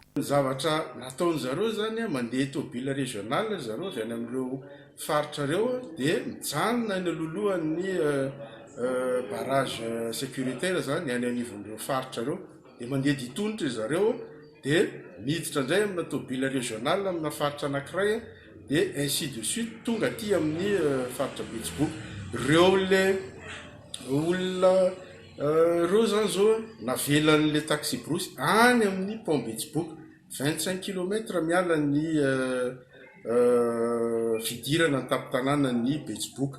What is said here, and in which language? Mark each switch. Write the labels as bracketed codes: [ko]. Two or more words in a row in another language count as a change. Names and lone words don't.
[mg] Zavatra nataony zareo zany mandeha tobila regional zareo zany amin'ireo faritra reo dia mijanona eny alohalohan'ny [fr] barrage sécuritaire [mg] zany any anivon'ireo faritra reo dia mandeha ditonitra zareo dia miditra indray amina tobila regional amina faritra anankiray dia [fr] ainsi de suite [mg] tonga aty amin'ny faritra Betsiboka. Reo le olona reo zany zao navelan'le taxi brosy any amin'ny pont Betsiboka 25 kilometre miala ny fidirana ny tapitanàna ny Betsiboka.